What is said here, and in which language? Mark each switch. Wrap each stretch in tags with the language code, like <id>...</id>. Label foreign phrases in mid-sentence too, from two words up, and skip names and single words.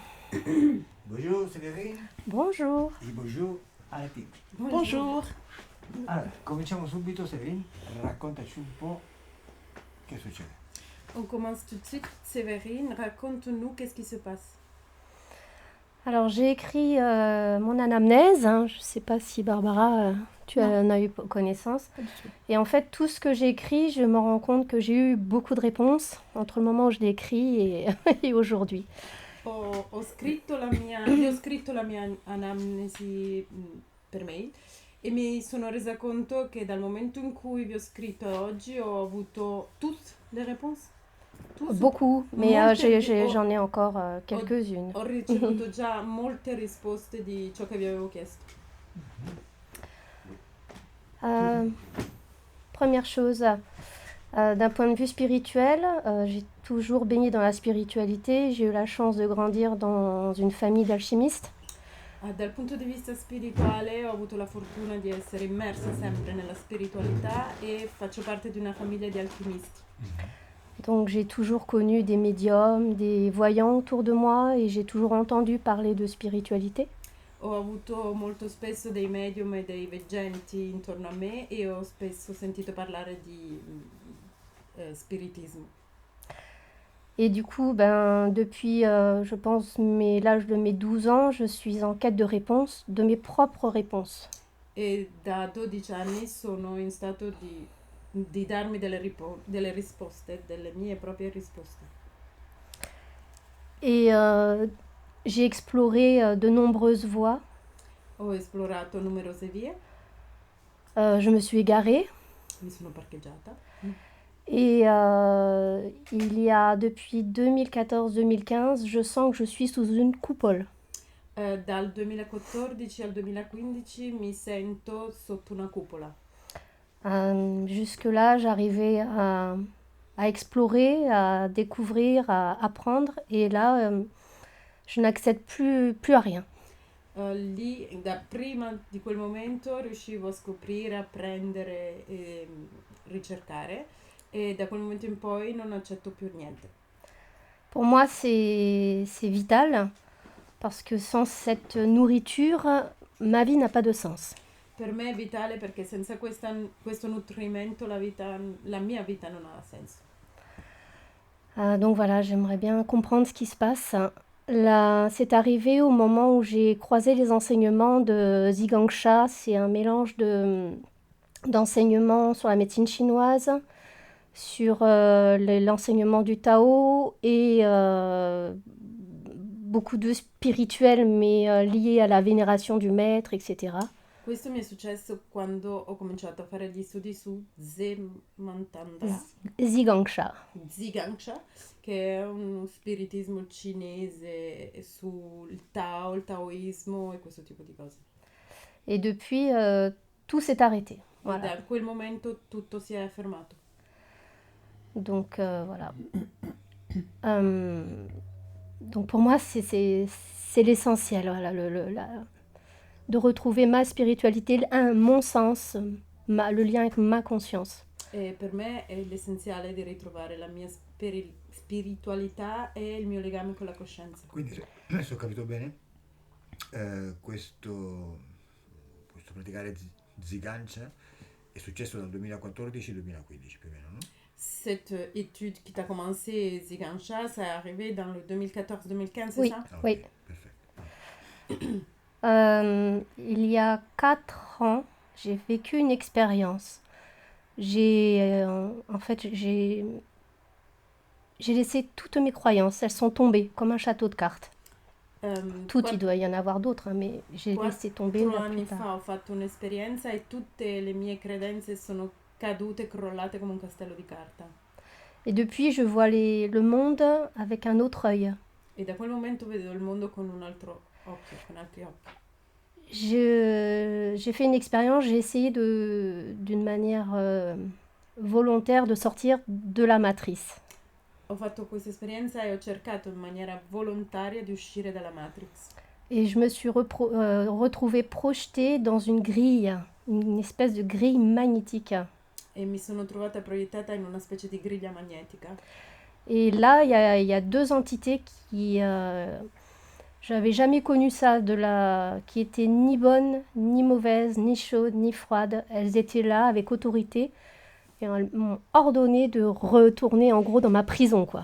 <fr>Bonjour Séverine Bonjour. e bonjour Alati. Bonjour.</fr> <it>Allora, cominciamo subito Séverine, raccontaci un po' che succede.</it> <fr>On commence tout de suite. Séverine, raconte-nous qu'est-ce qui se passe. Alors j'ai écrit mon anamnèse, hein. Je ne sais pas si Barbara, tu en as eu connaissance. Pas du tout. Et en fait, tout ce que j'ai écrit, je me rends compte que j'ai eu beaucoup de réponses entre le moment où je l'ai écrit et aujourd'hui.</fr> <it>Ho scritto la mia anamnesi per mail e mi sono resa conto che dal momento in cui vi ho scritto a oggi ho avuto</it> <fr>toutes les réponses. Beaucoup, mais j'en ai encore quelques-unes.</fr> <it>Ho ricevuto già molte risposte di ciò che vi avevo chiesto.</it> <fr>Première chose, d'un point de vue spirituel, j'ai toujours baigné dans la spiritualité. J'ai eu la chance de grandir dans une famille d'alchimistes.</fr> <it>Dal punto di vista spirituale ho avuto la fortuna di essere immersa sempre nella spiritualità e faccio parte di una famiglia di alchimisti.</it> <fr>Donc j'ai toujours connu des médiums, des voyants autour de moi et j'ai toujours entendu parler de spiritualité.</fr> <it>Ho avuto molto spesso dei medium e dei veggenti intorno a me e ho spesso sentito parlare di spiritismo.</it> <fr>Et du coup, depuis, je pense, l'âge de mes 12 ans, je suis en quête de réponses, de mes propres réponses.</fr> <it>E da 12 anni sono in stato di darmi delle risposte, delle mie proprie risposte.</it> <fr>Et j'ai exploré de nombreuses voies.</fr> <it>Ho esplorato numerose vie,</it> <fr>Je me suis égarée.</fr> <it>mi sono parcheggiata.</it> <fr>Et il y a depuis 2014-2015, je sens que je suis sous une coupole.</fr> <it>Dal 2014 al 2015 mi sento sotto una cupola.</it> <fr>Jusque-là, j'arrivais à explorer, à découvrir, à apprendre. Et là, je n'accède plus à rien.</fr> <it>Lì, da prima di quel momento, riuscivo a scoprire, a prendere e ricercare, e da quel momento in poi non accetto più niente.</it> <fr>Pour moi, c'est vital, parce que sans cette nourriture, ma vie n'a pas de sens.</fr> <it>Per me è vitale perché senza questo nutrimento la mia vita non ha senso.</it> <fr>Donc voilà, j'aimerais bien comprendre ce qui se passe. Là, c'est arrivé au moment où j'ai croisé les enseignements de Zhigangsha. C'est un mélange d'enseignements sur la médecine chinoise, sur l'enseignement du Tao et beaucoup de spirituel, mais lié à la vénération du maître, etc.</fr> <it>Questo mi è successo quando ho cominciato a fare gli studi su Zemantandra, Zhigangsha. Zhigangsha, che è uno spiritismo cinese sul Tao, il taoismo e questo tipo di cose.</it> <fr>Et depuis, tout s'est arrêté. Voilà.</fr> <it>E da quel momento tutto si è fermato.</it> <fr>Donc voilà. Donc pour moi, c'est l'essentiel, voilà, de retrouver ma spiritualité, mon sens, le lien avec ma conscience.</fr> <it>E per me è l'essenziale di ritrovare la mia spiritualità e il mio legame con la coscienza. Quindi, se ho capito bene, questo praticare Zigancia è successo dal 2014 al 2015 più o meno, no?</it> <fr>Cette étude qui t'a commencé, Zigansha, ça est arrivé dans le 2014-2015, Oui. c'est ça?</fr> <it>Ah, ok,</it> <fr>Oui.</fr> <it>perfetto.</it> <fr>Il y a 4 ans, j'ai vécu une expérience. En fait, j'ai laissé toutes mes croyances. Elles sont tombées comme un château de cartes. Toutes, il doit y en avoir d'autres, hein, mais j'ai laissé tomber la</fr> <it>4 anni</it> <fr>plupart.</fr> <it>fa ho fatto un'esperienza e tutte le mie credenze sono cadute, crollate come un castello di carta.</it> <fr>Et depuis, je vois le monde avec un autre œil.</fr> <it>E da quel momento vedo il mondo con un altro occhio, con altri occhi.</it> <fr>J'ai fait une expérience, j'ai essayé d'une manière volontaire de sortir de la matrice.</fr> <it>Ho fatto questa esperienza e ho cercato in maniera volontaria di uscire dalla Matrix.</it> <fr>Et je me suis retrouvée projetée dans une grille, une espèce de grille magnétique.</fr> <it>E mi sono trovata proiettata in una specie di griglia magnetica.</it> <fr>Et là, il y a 2 entités J'avais jamais connu ça, qui était ni bonne, ni mauvaise, ni chaude, ni froide. Elles étaient là avec autorité et elles m'ont ordonné de retourner en gros dans ma prison, quoi.</fr>